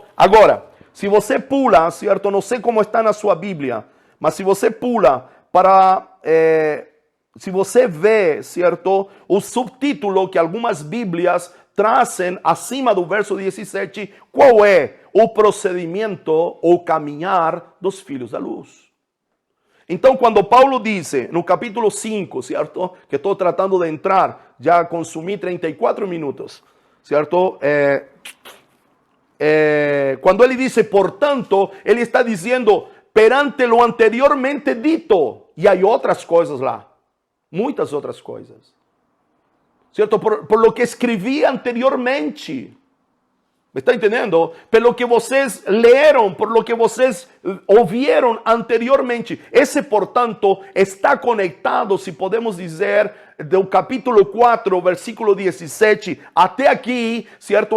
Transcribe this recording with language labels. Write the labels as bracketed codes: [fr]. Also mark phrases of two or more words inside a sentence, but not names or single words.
[pt] Agora, se você pula, certo? Não sei como está na sua Bíblia, mas se você pula para... se você vê, certo, o subtítulo que algumas Bíblias trazem acima do verso 17, qual é o procedimento ou caminhar dos filhos da luz? Então, quando Paulo dice no capítulo 5, ¿cierto? Que estou tratando de entrar, já consumi 34 minutos, ¿cierto? Quando ele dice, portanto, ele está dizendo, perante [es] lo anteriormente [pt] dito, e há outras coisas lá, muitas outras coisas, ¿cierto? [es] Por lo que [pt] escrevi anteriormente. ¿Me está entendendo? Pelo que vocês leram, [es] por lo que [pt] vocês ouviram anteriormente. Esse, portanto, está conectado, se podemos dizer, do capítulo 4, versículo 17, até aqui, certo?